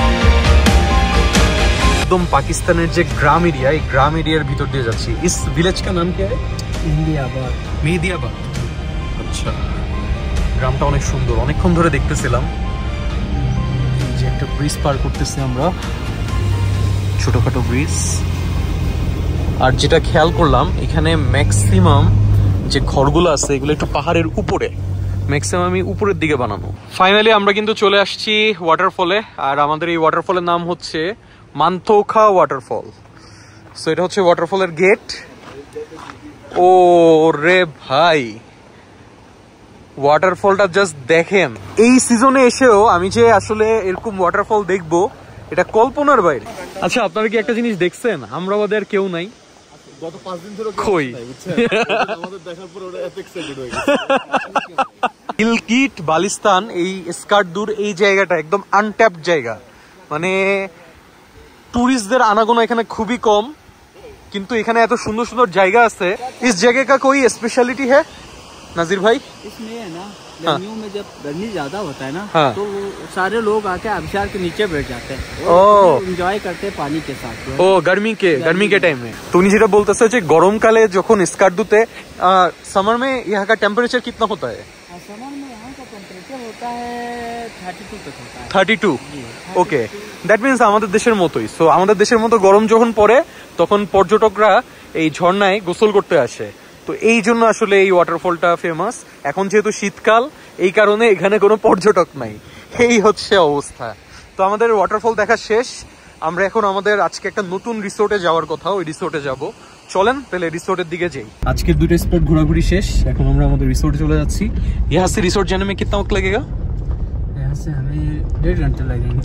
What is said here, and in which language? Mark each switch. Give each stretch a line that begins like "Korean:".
Bangla: एकदम पाकिस्तान जे ग्राम एरिया, ग्राम एरियार भीतर दिए जाच्छी।
Hindi: इस विलेज का नाम क्या है? मेहदियाबाद।
Bangla: মেহেদিয়াবাদ। আচ্ছা, গ্রামটা অনেক সুন্দর, অনেকক্ষণ ধরে দেখতেছিলাম। যে একটা ব্রিজ পার করতেছি আমরা, ছোটখাটো ব্রিজ। আর যেটা খেয়াল করলাম এখানে ম্যাক্সিমাম যে ঘরগুলো আছে এগুলো একটু পাহাড়ের উপরে, ম্যাক্সিমামই উপরের দিকে বানানো। ফাইনালি আমরা কিন্তু চলে আসছি ওয়াটারফলে, আর আমাদের এই ওয়াটারফলের নাম হচ্ছে মানথোখা ওয়াটারফল। সো এটা হচ্ছে ওয়াটারফলের গেট। ও রে ভাই, ওয়াটারফলটা জাস্ট দেখেন। এই সিজনে এসেও আমি যে আসলে এরকম ওয়াটারফল দেখবো এটা কল্পনার বাইরে। আচ্ছা, আপনারা কি একটা জিনিস দেখছেন? আমরাবাদের কেউ নাই গত 5 দিন ধরে কই আমাদের দেখার পর ওরা এত এক্সাইটেড হয়ে গেছে। গিলগিট বালতিস্তান এই স্কার্দুর এই জায়গাটা একদম আনট্যাপড জায়গা, মানে টুরিস্টদের আনাগোনা এখানে খুবই কম, কিন্তু এখানে এত সুন্দর সুন্দর জায়গা আছে।
Hindi: इस जगह का कोई स्पेशलिटी है नाजिर भाई? इसमें है ना, गर्मियों में जब गर्मी ज्यादा होता है ना, हाँ। तो सारे लोग आके आबशार के नीचे बैठ जाते हैं, एंजॉय करते हैं पानी के साथ। ও गर्मी के टाइम में। तो उन्हीं
Bangla: যেটা বলতেছে যে গরমকালে যখন স্কার্দুতে
Hindi: समर में यहाँ का टेम्परेचर कितना होता है? समर में यहाँ का टेम्परेचर होता है 32 तक होता है।
Bangla: 32। ওকে, দ্যাট মিন্স আমাদের দেশের মতোই। সো আমাদের দেশের মতো গরম যখন পড়ে তখন পর্যটকরা এই ঝর্ণায় গোসল করতে আসে। তো এই জন্য আসলে এই ওয়াটারফলটা ফেমাস। এখন যেহেতু শীতকাল, এই কারণে এখানে কোনো পর্যটক নাই, এই হচ্ছে অবস্থা। তো আমাদের ওয়াটারফল দেখা শেষ। আমরা এখন আমাদের আজকে একটা নতুন রিসোর্টে যাওয়ার কথা, ওই রিসোর্টে যাব। চলেন তাহলে রিসোর্টের দিকে যাই। আজকের দুটো স্পট ঘোরাঘুরি শেষ, এখন আমরা আমাদের রিসোর্টে চলে যাচ্ছি।
Hindi: यहाँ से रिसोर्ट जाने में कितना वक्त लगेगा? यहाँ से हमें 1.5 घंटे लगेंगे।